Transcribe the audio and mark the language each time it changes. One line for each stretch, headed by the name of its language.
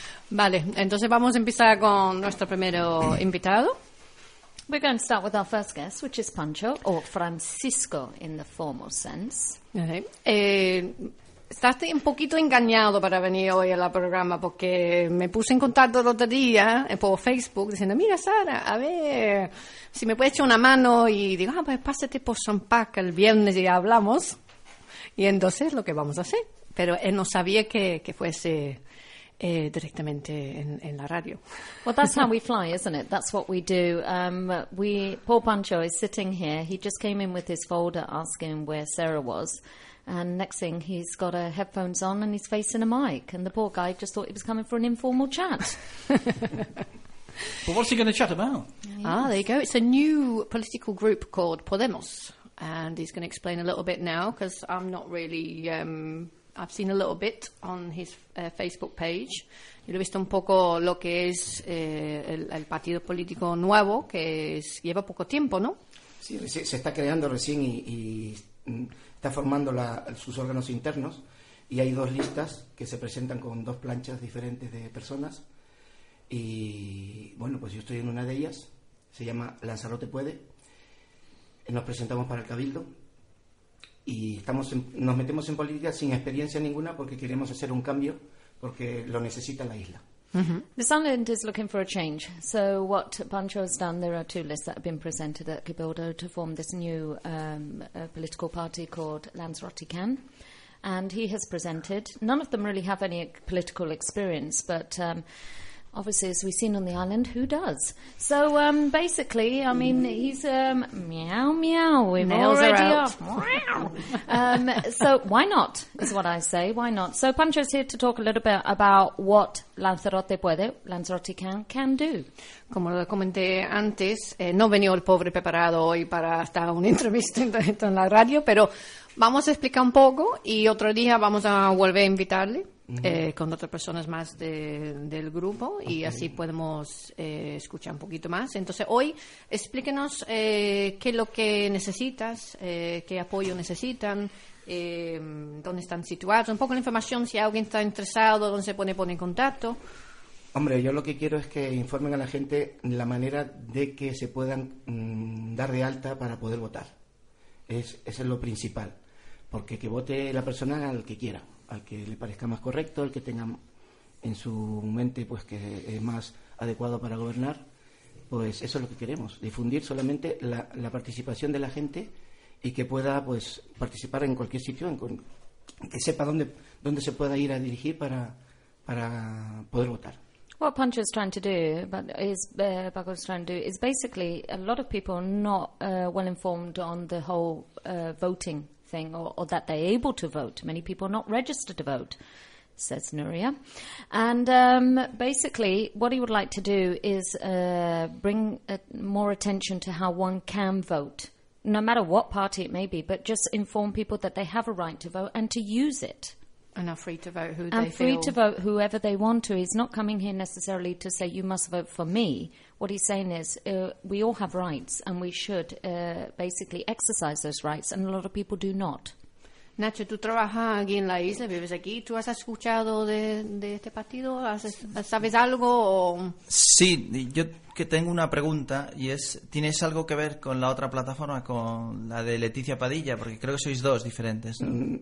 Spanish: Vale, entonces vamos a empezar con nuestro primero invitado.
English: We're going to start with our first guest, which is Pancho, or Francisco in the formal sense. Okay.
Spanish: Estás un poquito engañado para venir hoy al programa porque me puse en contacto el otro día por Facebook diciendo, mira Sara, a ver si me puedes echar una mano y digo, ah, pues pásate por Sun Park el viernes y ya hablamos. Y entonces lo que vamos a hacer. Pero él no sabía que fuese directamente en la radio.
English: Well, that's how we fly, isn't it? That's what we do. Paul Pancho is sitting here. He just came in with his folder asking where Sarah was. And next thing, he's got a headphones on and he's facing a mic. And the poor guy just thought he was coming for an informal chat. But what's he going to chat about? Yes. Ah, there you go. It's a new political group called Podemos. And he's going to explain a little bit now because I'm not really... I've seen a little bit on his Facebook page.
Spanish: Yo he visto un poco lo que es el partido político nuevo, que es, lleva poco tiempo, ¿no? Sí, se está creando recién y está formando sus órganos internos y hay dos listas que se presentan con dos planchas diferentes de personas y bueno, pues yo estoy en una de ellas, se llama Lanzarote Puede, nos presentamos para el Cabildo y nos metemos en política sin experiencia ninguna porque queremos hacer un cambio porque lo necesita la isla.
English: Mm-hmm. The Sunland is looking for a change. So what Pancho has done, there are two lists that have been presented at Cabildo to form this new political party called Lanzarote Can. And he has presented. None of them really have any political experience, but obviously, as we've seen on the island, who does? So basically, I mean, he's meow, meow. We've Nails already are out. So why not, is what I say. Why not? So Pancho's here to talk a little bit about what Lanzarote Puede, Lanzarote can do.
Spanish: Como lo comenté antes, no venía el pobre preparado hoy para estar una entrevista en la radio, pero vamos a explicar un poco y otro día vamos a volver a invitarle. Uh-huh. Con otras personas más del grupo y okay. Así podemos escuchar un poquito más. Entonces hoy explíquenos qué es lo que necesitas, qué apoyo necesitan, dónde están situados, un poco la información, si alguien está interesado, dónde se puede poner en contacto. Hombre, yo lo que quiero es que informen a la gente la manera de que se puedan dar de alta para poder votar. Ese es lo principal, porque que vote la persona al que quiera, al que le parezca más correcto, el que tenga en su mente pues que es más adecuado para gobernar, pues eso es lo que queremos, difundir solamente la participación de la gente y que pueda pues participar en cualquier sitio, que sepa dónde se pueda ir a dirigir para poder votar.
English: What Pancho is trying to do, but is Paco's trying to do, is basically a lot of people not well informed on the whole voting thing or that they're able to vote. Many people are not registered to vote. says Nuria. And basically, what he would like to do is bring more attention to how one can vote, no matter what party it may be, but just inform people that they have a right to vote and to use it. And are free to vote who they feel. Free to vote whoever they want to. He's not coming here necessarily to say, you must vote for me. What he's saying is, we all have rights, and we should basically exercise those rights, and a lot of people do not.
Spanish: Nacho, tú trabajas aquí en la isla, vives aquí. ¿Tú has escuchado de este partido? ¿Sabes algo? O... Sí, yo que tengo una pregunta, y es, ¿tienes algo que ver con la otra plataforma, con la de Leticia Padilla? Porque creo que sois dos diferentes, ¿no?